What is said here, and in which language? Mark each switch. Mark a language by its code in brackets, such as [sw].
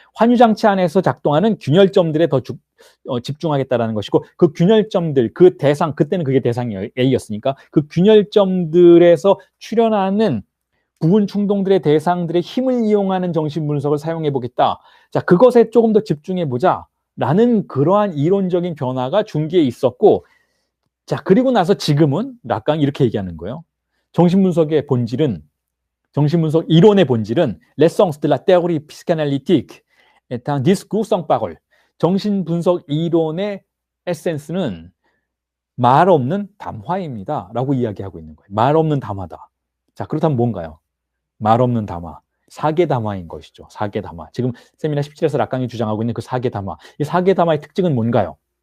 [ko] 환유장치 안에서 작동하는 균열점들에 더 집중하겠다는 것이고 그 균열점들, 그 대상, 그때는 그게 대상이 A였으니까 그 균열점들에서 출현하는 부분 충동들의 대상들의 힘을 이용하는 정신분석을 사용해보겠다. 자, 그것에 조금 더 집중해보자 라는 그러한 이론적인 변화가 중기에 있었고, 자, 그리고 나서 지금은 락강이 이렇게 얘기하는 거예요. 정신분석 이론의 본질은 [fr] l'essence de la théorie psychanalytique est un discours sans parole. [ko] 정신분석 이론의 에센스는 말 없는 담화입니다 라고 이야기하고 있는 거예요. 말 없는 담화다. 자, 그렇다면 뭔가요? 말 없는 담화, 사계담화인 것이죠. 사계담화. 지금 세미나 17에서 락강이 주장하고 있는 그 사계담화. 이 사계담화의 특징은 뭔가요?